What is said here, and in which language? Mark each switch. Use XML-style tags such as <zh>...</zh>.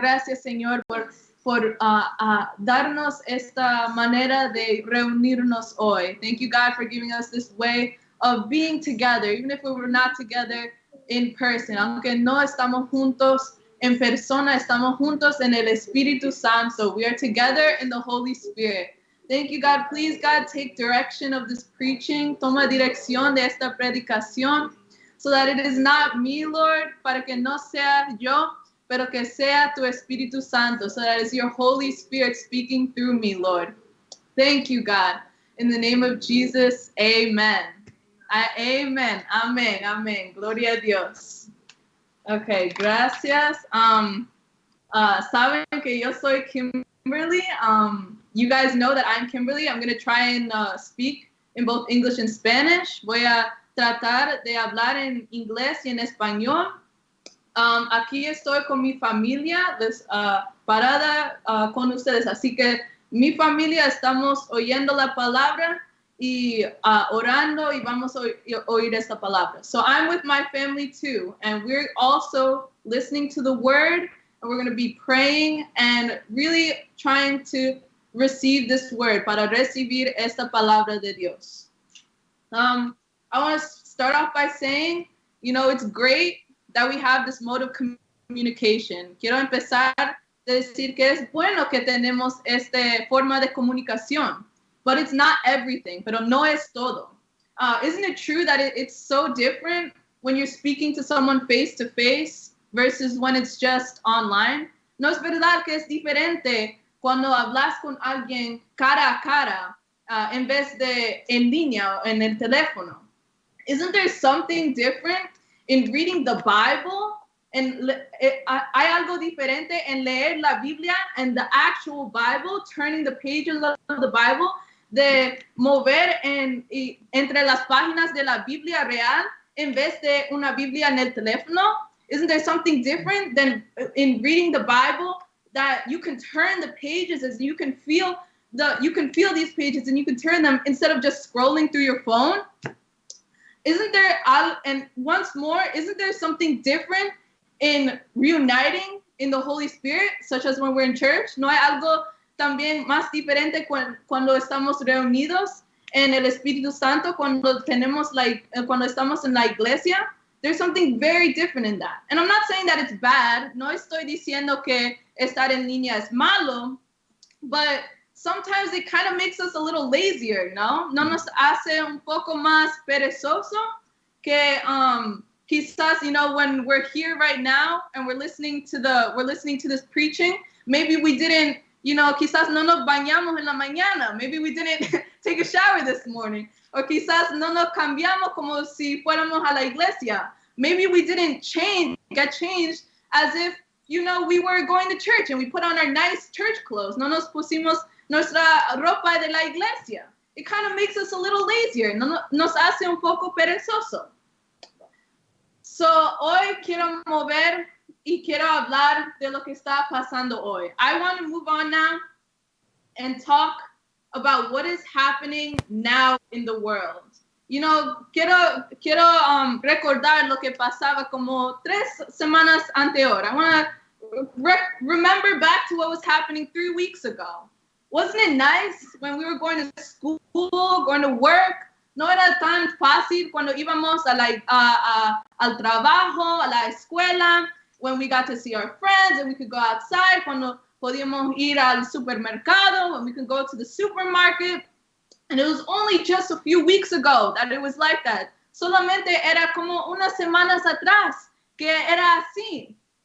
<es>Gracias, Señor, por darnos esta manera de reunirnos hoy.</es> <en>Thank you, God, for giving us this way of being together, even if we were not together in person.</en> <es>Aunque no estamos juntos en persona, estamos juntos en el Espíritu Santo.</es> <en>We are together in the Holy Spirit. Thank you, God. Please, God, take direction of this preaching.</en> <es>Toma dirección de esta predicación</es> <en>so that it is not me, Lord,</en> <es>para que no sea yo, pero que sea tu Espíritu Santo,</es> <en>so that it's your Holy Spirit speaking through me, Lord. Thank you, God. In the name of Jesus, amen. Amen.</en> <es>Amén. Amén. Gloria a Dios. Okay, gracias. Saben que yo soy Kimberly.</es> <en>You guys know that I'm Kimberly. I'm going to try and speak in both English and Spanish.</en> <es>Voy a tratar de hablar en inglés y en español. Aquí estoy con mi familia, parada con ustedes. Así que mi familia estamos oyendo la palabra y orando y vamos a oír esta palabra.</es> <en>So I'm with my family too, and we're also listening to the word, and we're going to be praying and really trying to receive this word,</en> <es>para recibir esta palabra de Dios.</es> <en>I want to start off by saying, it's great that we have this mode of communication.</en> <es>Quiero empezar de decir que es bueno que tenemos esta forma de comunicación,</es> <en>but it's not everything,</en> <es>pero no es todo.</es> <en>Isn't it true that it's so different when you're speaking to someone face to face versus when it's just online?</en> <es>No es verdad que es diferente cuando hablas con alguien cara a cara en vez de en línea o en el teléfono.</es> <en>Isn't there something different in reading the Bible?</en> <es>And hay algo diferente en leer la Biblia</es> <en>and the actual Bible, turning the pages of the Bible,</en> <es>de mover entre las páginas de la Biblia real en vez de una Biblia en el teléfono?</es> <en>Isn't there something different than in reading the Bible, that you can turn the pages as you can feel these pages and you can turn them instead of just scrolling through your phone? Isn't there, and once more, isn't there something different in reuniting in the Holy Spirit, such as when we're in church?</en> <es>¿No hay algo también más diferente cuando estamos reunidos en el Espíritu Santo, cuando estamos en la iglesia?</es> <en>There's something very different in that. And I'm not saying that it's bad.</en> <es>No estoy diciendo que estar en línea es malo,</es> <en>but sometimes it kind of makes us a little lazier,</en> <es>¿no? No nos hace un poco más perezoso que quizás,</es> <en>when we're here right now and we're listening to this preaching, maybe we didn't,</en> <es>quizás no nos bañamos en la mañana,</es> <en>maybe we didn't take a shower this morning,</en> <es>or quizás no nos cambiamos como si fuéramos a la iglesia.</es> <en>Maybe we didn't get changed as if, we were going to church and we put on our nice church clothes.</en> <es>No nos pusimos nuestra ropa de la iglesia.</es> <en>It kind of makes us a little lazier.</en> <es>Nos hace un poco perezoso. So, hoy quiero mover y quiero hablar de lo que está pasando hoy.</es> <en>I want to move on now and talk about what is happening now in the world.</en> <es>Quiero recordar lo que pasaba como 3 semanas anterior.</es> <en>I want to remember back to what was happening 3 weeks ago. Wasn't it nice when we were going to school, going to work?</en> <es>No era tan fácil cuando íbamos al trabajo, a la escuela,</es> <en>when we got to see our friends and we could go outside,</en> <es>cuando podíamos ir al supermercado,</es> <en>when we could go to the supermarket. And it was only just a few weeks ago that it was like that.</en> <es>Solamente era como unas semanas atrás que era así.</es>